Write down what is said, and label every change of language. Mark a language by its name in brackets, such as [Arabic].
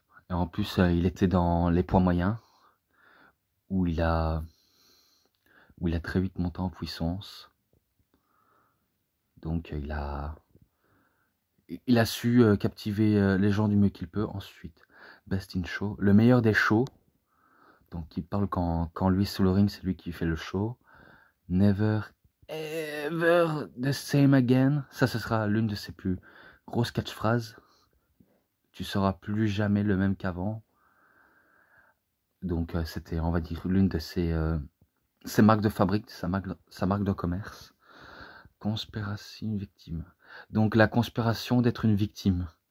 [French] Et en plus, il était dans les poids moyens, où il a très vite monté en puissance. Donc il a su captiver les gens du mieux qu'il peut. Ensuite, Best in Show, le meilleur des shows. Donc il parle quand lui sous le ring, c'est lui qui fait le show. [English] Never ever the same again. [French] Ça, ce sera l'une de ses plus grosses catchphrases. Tu seras plus jamais le même qu'avant. Donc c'était, on va dire, l'une de ses marques de fabrique, sa marque de commerce. Conspiration victime. Donc la conspiration d'être une victime.